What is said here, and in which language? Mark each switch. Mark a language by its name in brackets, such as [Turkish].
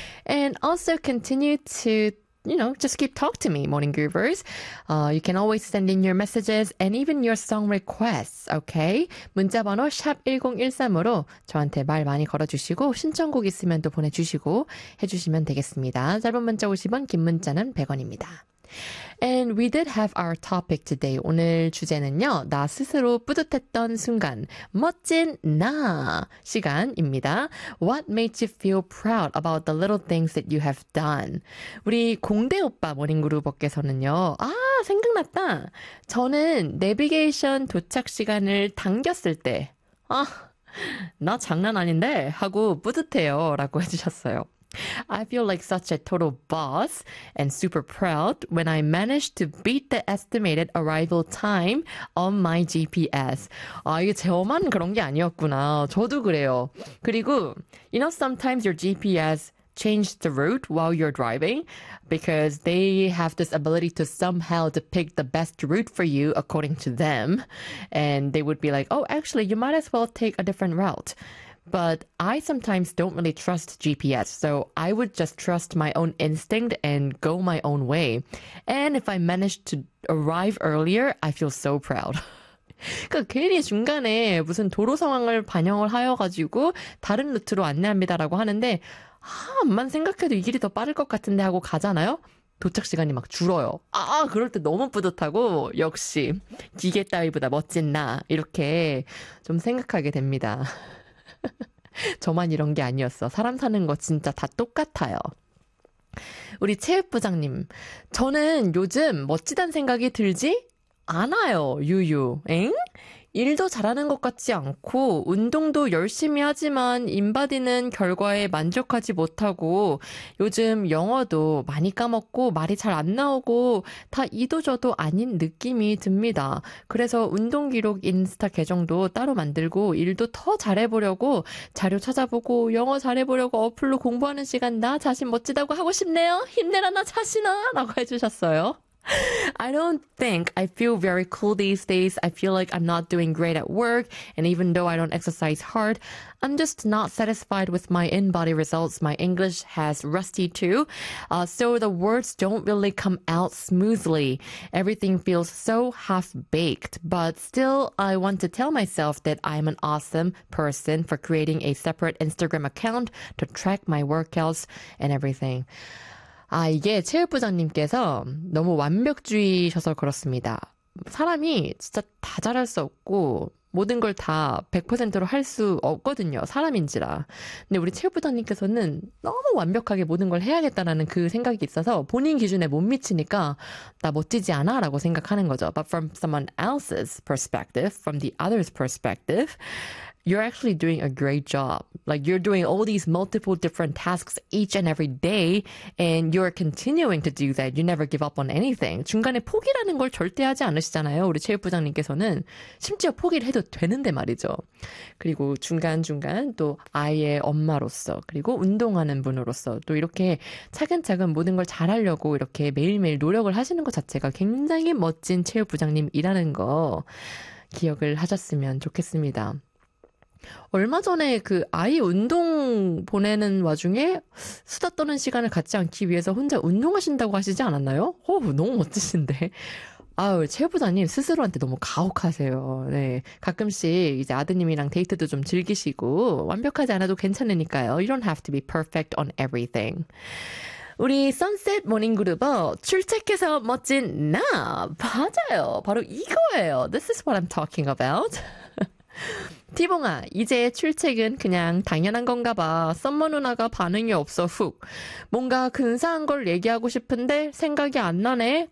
[English] And also continue to, you know, just keep talk to me, Morning Groovers. You can always send in your messages and even your song requests, okay? [Korean] 문자번호 샵 1013으로 저한테 말 많이 걸어주시고 신청곡 있으면 또 보내주시고 해주시면 되겠습니다. 짧은 문자 50원, 긴 문자는 100원입니다. [English] And we did have our topic today. [Korean] 오늘 주제는요, 나 스스로 뿌듯했던 순간, 멋진 나 시간입니다. [English] What made you feel proud about the little things that you have done? [Korean] 우리 공대 오빠 모닝그룹업께서는요, 아, 생각났다. 저는 내비게이션 도착 시간을 당겼을 때, 아, 나 장난 아닌데? 하고 뿌듯해요. 라고 해주셨어요. [English] I feel like such a total boss and super proud when I managed to beat the estimated arrival time on my GPS. [Korean] 아, 이게 저만 그런 게 아니었구나. 저도 그래요. [English] 그리고, you know, sometimes your GPS changes the route while you're driving because they have this ability to somehow to pick the best route for you according to them. And they would be like, oh, actually, you might as well take a different route. But I sometimes don't really trust GPS, so I would just trust my own instinct and go my own way. And if I managed to arrive earlier, I feel so proud. [Korean] 그러니까 괜히 중간에 무슨 도로 상황을 반영을 하여가지고 다른 루트로 안내합니다라고 하는데, 암만 생각해도 이 길이 더 빠를 것 같은데 하고 가잖아요? 도착 시간이 막 줄어요. 아, 그럴 때 너무 뿌듯하고, 역시, 기계 따위보다 멋진 나. 이렇게 좀 생각하게 됩니다. 저만 이런 게 아니었어. 사람 사는 거 진짜 다 똑같아요. 우리 체육부장님, 저는 요즘 멋지단 생각이 들지 않아요. 유유. 엥? 일도 잘하는 것 같지 않고, 운동도 열심히 하지만 인바디는 결과에 만족하지 못하고, 요즘 영어도 많이 까먹고, 말이 잘안 나오고, 다 이도 저도 아닌 느낌이 듭니다. 그래서 운동 기록 인스타 계정도 따로 만들고, 일도 더 잘해보려고, 자료 찾아보고, 영어 잘해보려고 어플로 공부하는 시간, 나 자신 멋지다고 하고 싶네요. 힘내라, 나 자신아! 라고 해주셨어요. [English] I don't think I feel very cool these days. I feel like I'm not doing great at work, and even though I don't exercise hard, I'm just not satisfied with my in-body results. My English has rusty too. So the words don't really come out smoothly. Everything feels so half-baked, but still I want to tell myself that I'm an awesome person for creating a separate Instagram account to track my workouts and everything. [Korean] 아, 이게 체육부장님께서 너무 완벽주의셔서 그렇습니다. 사람이 진짜 다 잘할 수 없고, 모든 걸다 100%로 할수 없거든요. 사람인지라. 근데 우리 체육부장님께서는 너무 완벽하게 모든 걸 해야겠다라는 그 생각이 있어서 본인 기준에 못 미치니까 나 멋지지 않아? 라고 생각하는 거죠. [English] But from someone else's perspective, from the other's perspective, you're actually doing a great job. Like, you're doing all these multiple different tasks each and every day, and you're continuing to do that. You never give up on anything. [Korean] 중간에 포기라는 걸 절대 하지 않으시잖아요. 우리 체육부장님께서는. 심지어 포기를 해도 되는데 말이죠. 그리고 중간중간 또 아이의 엄마로서, 그리고 운동하는 분으로서, 또 이렇게 차근차근 모든 걸 잘하려고 이렇게 매일매일 노력을 하시는 것 자체가 굉장히 멋진 체육부장님이라는 거 기억을 하셨으면 좋겠습니다. 얼마 전에 그 아이 운동 보내는 와중에 수다 떠는 시간을 갖지 않기 위해서 혼자 운동하신다고 하시지 않았나요? 호우, 너무 멋지신데. 아우, 체육부장님 스스로한테 너무 가혹하세요. 네. 가끔씩 이제 아드님이랑 데이트도 좀 즐기시고, 완벽하지 않아도 괜찮으니까요. [English] You don't have to be perfect on everything. [Korean] 우리 선셋 모닝그룹어 출첵해서 멋진 나! 맞아요. 바로 이거예요. [English] This is what I'm talking about. [Korean] 티봉아, 이제 출첵은 그냥 당연한 건가 봐. 썸머 누나가 반응이 없어, 훅. 뭔가 근사한 걸 얘기하고 싶은데 생각이 안 나네.